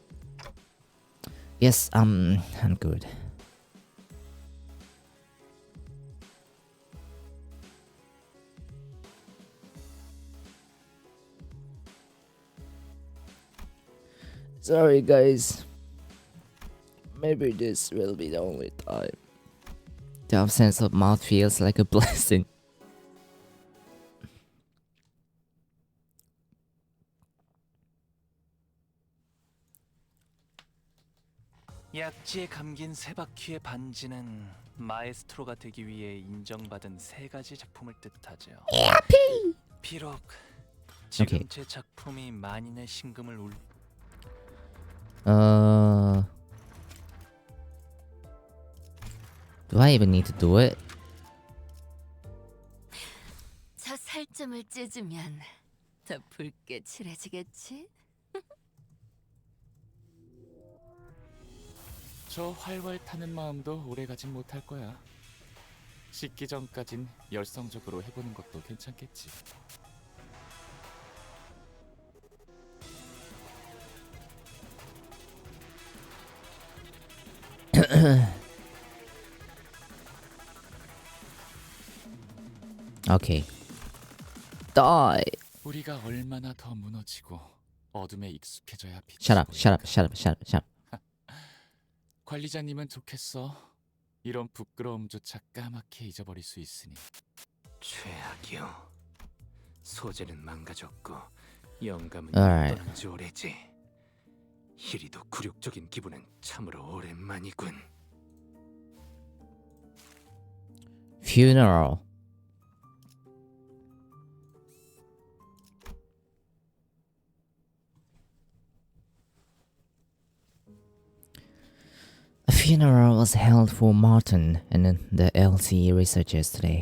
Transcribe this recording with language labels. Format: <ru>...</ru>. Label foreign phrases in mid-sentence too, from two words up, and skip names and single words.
<en>Yes, I'm good. Sorry guys. Maybe this will be the only time. The absence of mouth feels like a blessing.</en> <ko>약지에 감긴 세 바퀴의 반지는 마에스트로가 되기 위해 인정받은 세 가지 작품을 뜻하죠. 비록 지금 오케이. 제 작품이 만인의 심금을 울</ko> <en>Do I even need to do it?</en> <ko>저 살점을 찢으면 더 붉게 칠해지겠지? 저 활활 타는 마음도 오래 가진 못할 거야. 식기 전까진 열성적으로 해보는 것도 괜찮겠지.</ko> <en>Okay. Die.</en> <ko>우리가 얼마나 더 무너지고 어둠에 익숙해져야 빛이</ko> <en>Shut up,</en> <ko>보일까?</ko> <en>shut up, shut up, shut up, shut up.</en> <ko>관리자님은 좋겠어. 이런 부끄러움조차 까맣게 잊어버릴 수 있으니. 최악이요. 소재는 망가졌고 영감은</ko> <en>Alright.</en> <ko>떠난 지 오래지. 이리도 굴욕적인 기분은 참으로 오랜만이군.</ko> <en>Funeral. A funeral was held for Martin and the LCE researchers today.</en>